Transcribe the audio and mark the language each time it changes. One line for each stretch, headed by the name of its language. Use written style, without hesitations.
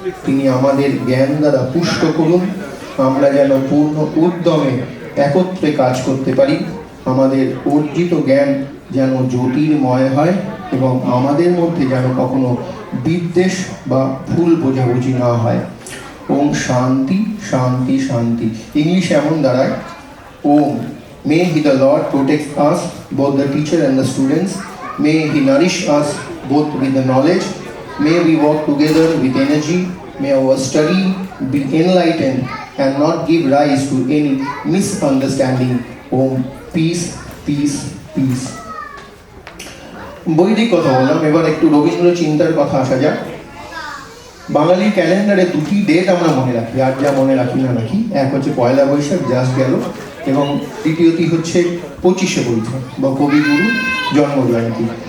Bangla: তিনি আমাদের জ্ঞান দ্বারা পুষ্ট করুন, আমরা যেন পূর্ণ উদ্যমে একত্রে কাজ করতে পারি। আমাদের অর্জিত জ্ঞান যেন জ্যোতির্ময় হয়, এবং আমাদের মধ্যে যেন কখনো বিদ্বেষ বা ভুল বোঝাবুঝি না হয়।
Sanskrit: ওম শান্তি শান্তি শান্তি।
Bangla: ইংলিশে এমন দাঁড়ায়,
English: Om may he the Lord protect us, both the teacher and the students. May he nourish us both with the knowledge. May we work together with energy. May our study be enlightened and not give rise to any misunderstanding. Om peace peace peace.
Bangla: বৈদিক কথা বললাম, এবার একটু রবীন্দ্র চিন্তার কথা আসা যাক। বাঙালির ক্যালেন্ডারে 2টি ডেট আমরা মনে রাখি, আর যা মনে রাখি না রাখি। এক হচ্ছে 1 বৈশাখ, জাস্ট গেল, এবং দ্বিতীয়টি হচ্ছে 25শে বৈশাখ বা কবিগুরু জন্মজয়ন্তী।